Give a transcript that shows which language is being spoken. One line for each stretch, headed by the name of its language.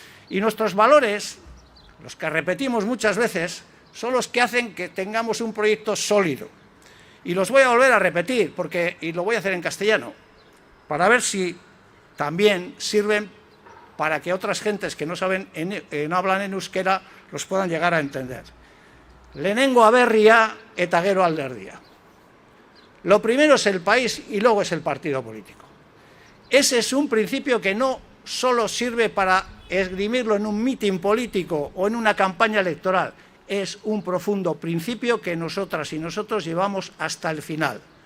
Spanish: Y nuestros valores, los que repetimos muchas veces, son los que hacen que tengamos un proyecto sólido. Y los voy a volver a repetir, y lo voy a hacer en castellano, para ver si también sirven para que otras gentes que no hablan en euskera los puedan llegar a entender.
Basque: Lehenengo aberria eta gero alderdia.
Spanish: Lo primero es el país y luego es el partido político. Ese es un principio que no solo sirve para esgrimirlo en un mitin político o en una campaña electoral. Es un profundo principio que nosotras y nosotros llevamos hasta el final.